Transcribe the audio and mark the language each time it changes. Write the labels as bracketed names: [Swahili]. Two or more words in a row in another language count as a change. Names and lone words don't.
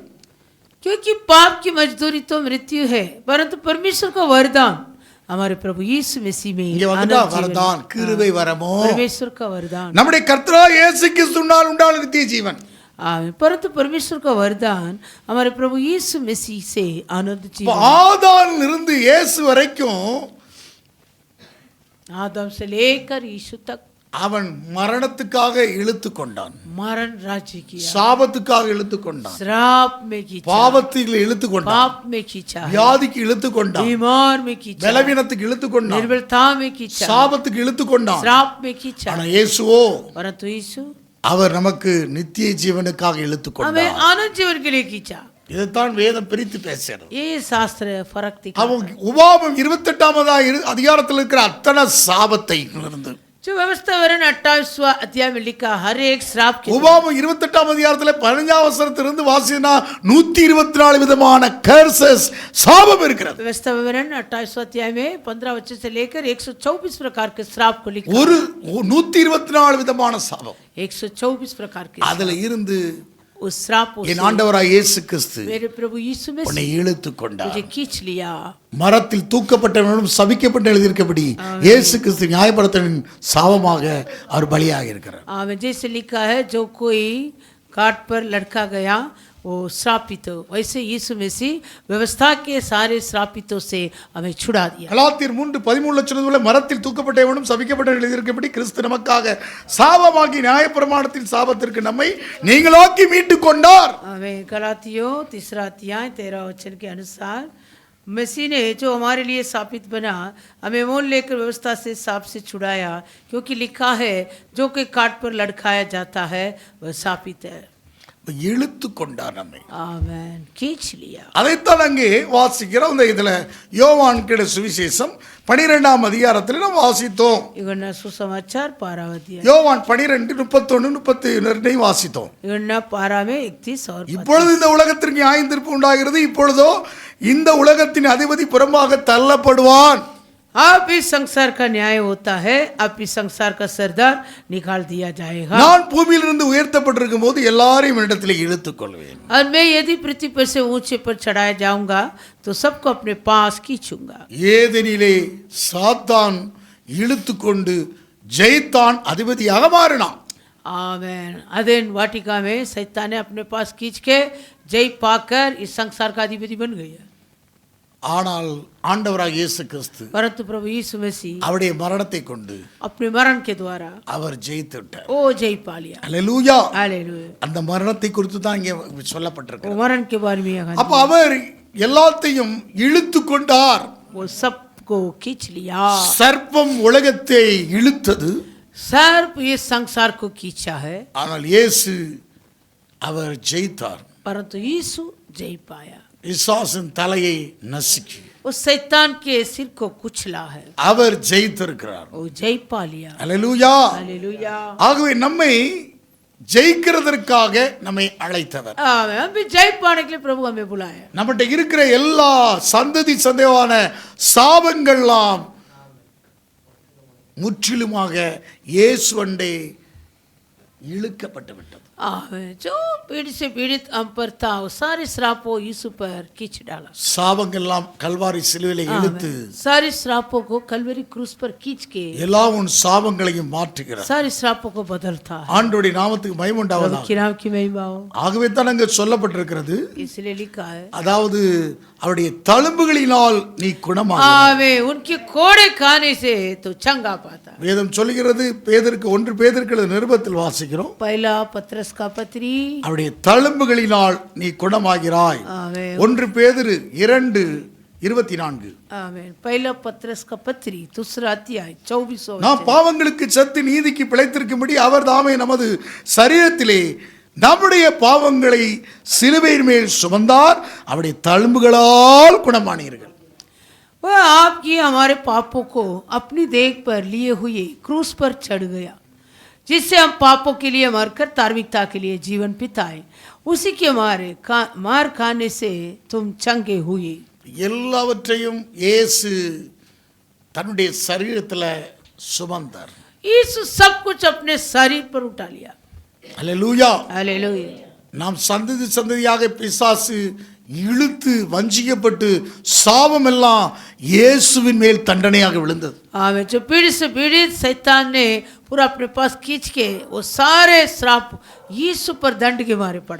[Hindi] क्योंकि पाप की मजदूरी तो मृत्यु है, परंतु परमेश्वर का वरदान हमारे प्रभु यीशु मसीह में [Tamil] இங்க வந்துட்டா வரதான் கிருபை வரமோ [Hindi] परमेश्वर का वरदान [Tamil] நம்முடைய கர்த்தராகிய இயேசு கிறிஸ்துவினால் உண்டான நித்திய ஜீவன். [Hindi] परंतु परमेश्वर का वरदान हमारे प्रभु यीशु मसीह से आनंद जीवन. [Tamil] ஆதாமில் இருந்து இயேசு வரைக்கும் [Hindi] आदम से लेकर यीशु तक [Tamil] அவன் மரணத்துக்காக இழுத்து கொண்டான், [Hindi] मरण राज्य किया, [Tamil] சாபத்துக்காக இழுத்து கொண்டான், [Hindi] श्राप में खींचा, [Tamil] பாவத்தில் இழுத்து கொண்டான், [Hindi] पाप में खींचा, [Tamil] வியாதிக்கு இழுத்து கொண்டான், [Hindi] बीमार में खींचा, [Tamil] பலவீனத்துக்கு இழுத்து கொண்டான், [Hindi] निर्बलता में खींचा, [Tamil] சாபத்துக்கு இழுத்து கொண்டான். [Hindi] श्राप में खींचा. [Tamil] ஆனா இயேசுவோ [Hindi] परंतु यीशु [Tamil] அவர் நமக்கு நித்திய ஜீவனுக்காக இழுத்து [Hindi] हमें [Tamil] கொண்டார். [Hindi] आनंद जीवन के लिए खींचा. [Tamil] இதைத்தான் வேதம் பிரித்து பேசுகிறது. [Hindi] ये शास्त्र फर्क दिखा. [Tamil] அவன் உபாகமம் 28ஆம் அதிகாரத்தில் இருக்கிற அத்தனை சாபத்தை இருந்து [Hindi] जो व्यवस्था वरन 28वां अध्याय में लिखा हर एक श्राप के [Tamil] உபாகமம் 28ஆம் அதிகாரத்தில் 15ஆம் வசனத்திலிருந்து வாசினா 124 விதமான கர்சஸ் சாபம் இருக்கிறது. [Hindi] व्यवस्था वरन 28वां अध्याय में 15 वचन से लेकर 124 प्रकार के श्राप को लिखा. [Tamil] ஒரு 124 விதமான சாபம் [Hindi] 124 प्रकार के [Tamil] அதுல இருந்து [Hindi] उस श्रापों [Tamil] என் [Hindi] से [Tamil] ஆண்டவராகிய இயேசு கிறிஸ்து [Hindi] मेरे प्रभु यीशु में [Tamil] உன்னை இழுத்து கொண்டார். [Hindi] मुझे खींच लिया. [Tamil] மரத்தில் தூக்கப்பட்டவனும் சபிக்கப்பட்டு எழுதியிருக்கபடி இயேசு கிறிஸ்து நியாயப்படுத்தலின் சாபமாக அவர் பலியாக இருக்கிறார். [Hindi] जैसे लिखा है जो कोई काट पर लटका गया वो श्रापित हो, वैसे यीशु मसीह व्यवस्था के सारे श्रापितों से हमें छुड़ा दिया. [Tamil] கலாத்தியர் 3:13 சொல்லும்போது மரத்தில் தூக்கப்பட்டவனும் சபிக்கப்பட்டு எழுதியிருக்கிறபடி கிறிஸ்து நமக்காக சாபமாகி நியாயப்பிரமாணத்தின் சாபத்திற்கு நம்மை நீங்களாக்கி மீட்டு கொண்டார். [Hindi] हमें गलातियों 3 अध्याय 13 वचन के अनुसार मसीह ने जो हमारे लिए साबित बना हमें मोल लेकर व्यवस्था से साप से छुड़ाया, क्योंकि लिखा है जो कोई काट पर लटकाया जाता है वह साबित है. [Tamil] இழுத்து கொண்டார் நம்மை. [Hindi] आमेन. खींच लिया. [Tamil] அதைத்தான் அங்கே வாசிக்கிறோம். இந்த இதுல யோவான் கிட சுவிசேஷம் 12ஆம் அதிகாரத்தில் நாம் வாசித்தோம். [Hindi] इगन्ना सुसमाचार 12वां अध्याय [Tamil] யோவான் 12:31-32 வாசித்தோம். [Hindi] इगन्ना 12 में 31 और 32. [Tamil] இப்பொழுது இந்த உலகத்திற்கு நியாயத்தீர்ப்பு உண்டாகிறது, இப்பொழுதோ இந்த உலகத்தின் அதிபதி புறம்பாக தள்ளப்படுவான். [Hindi] अब इस संसार का न्याय होता है, अब इस संसार का सरदार निकाल दिया जाएगा. [Tamil] நான் பூமியிலிருந்து உயர்த்தப்பட்டிருக்கும் போது எல்லாரையும் இடத்திலே இழுத்துக் கொள்வேன். [Hindi] और मैं यदि पृथ्वी पर से ऊंचे पर चढ़ाया जाऊंगा तो सबको अपने पास खींचूंगा. [Tamil] ஏதெனிலே சாத்தான் இழுத்துக்கொண்டு ஜெயித்தான் அதிபதியாக மாறினான். [Hindi] आमेन. अदेन वाटिका में शैतान ने अपने पास खींच के जय पाकर इस संसार का अधिपति बन गया. [Tamil] ஆனால் ஆண்டவராக இயேசு கிறிஸ்து [Hindi] परंतु प्रभु यीशु मसीह [Tamil] அவருடைய மரணத்தை கொண்டு [Hindi] अपने मरण के द्वारा [Tamil] அவர் ஜெயித்து விட்டார். [Hindi] ओ जय पा लिया. [Tamil] அல்லேலூயா. [Hindi] हालेलुया. [Tamil] அந்த மரணத்தை குறித்து தான் இங்கே [Hindi] वो [Tamil] சொல்லப்பட்டிருக்கு. [Hindi] मरण के बारे में यहाँ [Tamil] அப்ப அவர் எல்லாத்தையும் இழுத்து கொண்டார். [Hindi] वो सबको खींच लिया. [Tamil] சர்ப்பம் உலகத்தை இழுத்தது, [Hindi] सर्प ये संसार को खींचा है, [Tamil] ஆனால் இயேசு அவர் ஜெயித்தார். [Hindi] परंतु यीशु जय पाया. [Tamil] பிசாசின் தலையை நசுக்கி [Hindi] वो शैतान के सिर को कुचला है. [Tamil] அவர் ஜெயித்திருக்கிறார். [Hindi] वो जय पा लिया. [Tamil] அல்லேலூயா. [Hindi] हालेलुया. [Tamil] ஆகவே நம்மை ஜெயிக்கிறதற்காக நம்மை அழைத்தவர். [Hindi] आमेन. हम भी जय पाने के लिए प्रभु हमें बुलाया. [Tamil] நம்மகிட்ட இருக்கிற எல்லா சந்ததியான சாபங்கள்லாம் முற்றிலுமாக இயேசுவண்டே இழுக்கப்பட்டு விட்டது. [Hindi] आमेन. जो पीढ़ी से पीड़ित हम पर था वो सारे श्रापों यीशु पर खींच डाला. [Tamil] சாபங்கள்லாம் கல்வாரி சிலுவையிலே இழுத்து [Hindi] सारे श्रापों को कलवरी क्रूस पर खींच के [Tamil] எல்லா உன் சாபங்களையும் மாற்றுகிறார். [Hindi] सारे श्रापों को बदलता है. [Tamil] ஆண்டவருடைய நாமத்துக்கு மகிமை உண்டாவதாக. [Hindi] प्रभु के नाम की महिमा हो. [Tamil] ஆகவே தான் அங்கே சொல்லப்பட்டிருக்கிறது, [Hindi] इसलिए लिखा है [Tamil] அதாவது அவருடைய தழும்புகளினால் நீ குணமாக. [Hindi] आमेन. उनके कोड़े खाने से तो चंगा पाता. [Tamil] வேதம் சொல்லுகிறது, பேதருக்கு 1 பேதருக்கு நிருபத்தில் வாசிக்கிறோம், [Hindi] पहला पत्रस का पत्री [Tamil] அவருடைய தழும்புகளினால் நீ குணமாகிறாய். [Hindi] आमेन. [Tamil] 1 பேதுரு 2:24. [Hindi] आमेन. पहला पत्रस का पत्री 2 अध्याय 24 [Tamil] நாம் பாவங்களுக்கு செத்து நீதிக்கு பிழைத்திருக்கும்படி அவர் தாமே நமது சரீரத்திலே நம்முடைய பாவங்களை சிலுவையின் மேல் சுமந்தார், அவருடைய தழும்புகளால் குணமானீர்கள். [Hindi] वह आपकी हमारे पापों को अपनी देह पर लिए हुए क्रूस पर चढ़ गया, जिससे हम पापों के लिए मरकर धार्मिकता के लिए जीवन बिताए. उसी के मार खाने से तुम चंगे हुए. [Tamil] எல்லாவற்றையும் இயேசு தன்னுடைய சரீரத்துல சுமந்தார். [Hindi] यीशु सब कुछ अपने शरीर पर उठा लिया. [Tamil] அல்லேலூயா. [Hindi] हालेलुया. [Tamil] நாம் சந்ததி சந்ததியாக பிசாசு இழுத்து வஞ்சிக்கப்பட்டு சாபம் எல்லாம் இயேசுவின் மேல் தண்டனையாக விழுந்தது. [Hindi] आमें जो पीढ़ी से पीढ़ी शैतान ने पूरा अपने पास खींच के वो सारे श्राप यीशु पर दंड के मारे पड़ा.